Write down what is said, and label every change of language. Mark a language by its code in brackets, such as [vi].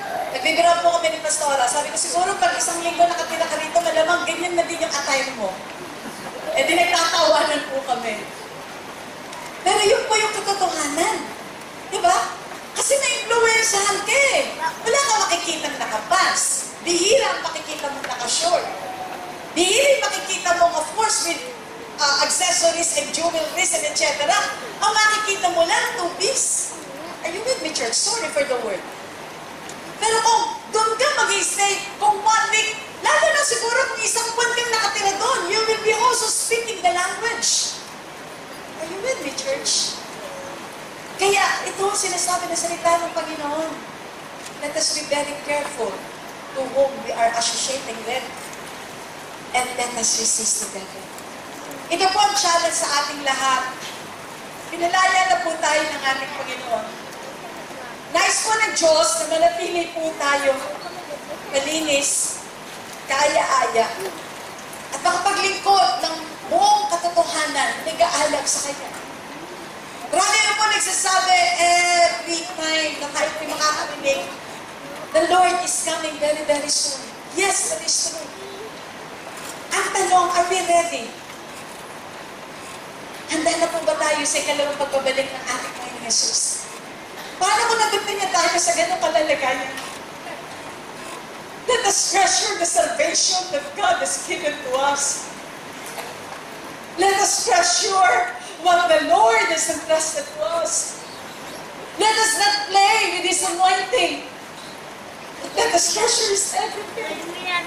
[tl] Nagbibiro po kami ni Pastora. Sabi ko, siguro pag 1 linggo nakatira ka rito, malamang ganyan na din yung attire mo. Eh di nagtatawanan po kami. Pero yun po yung katotohanan. Diba? Kasi na-influensyahan ka eh. Wala ka makikita nakapas. Bihira ang makikita mo naka-short. Bihira yung makikita mo, [en] of course, with accessories and jewelries and etc. [tl] Ang makikita mo lang, [en] 2-piece. Are you with me, church? Sorry for the word. [tl] Pero kung doon ka mag-stay, kung 1 week, lalo na siguro kung 1 buwan kang nakatira doon, [en] you will be also speaking the language. Are you with me, church? [tl] Kaya ito ang sinasabi na salita ng Panginoon. [en] Let us be very careful to whom we are associating with. And let us resist the devil. [tl] Ito po ang challenge sa ating lahat. Pinalaya na po tayo ng ating Panginoon. Nais po ng Diyos na manatili po tayo malinis, kaaya-aya, at makapaglingkod ng buong katotohanan, nag-aalag sa Kanya. Marami na po nagsasabi every time na tayo po makakarinig, [en] the Lord is coming very, very soon. Yes, that is true. [tl] Ang tanong, [en] are we ready? [tl] Handa na po ba tayo sa ikalawang pagbabalik ng ating Panginoon Jesus? Paano kung nagdating niya tayo sa ganong kalalagayan? [en] Let us treasure the salvation that God has given to us. Let us treasure what the Lord has entrusted to us. Let us not play with His anointing. Let us treasure His everything.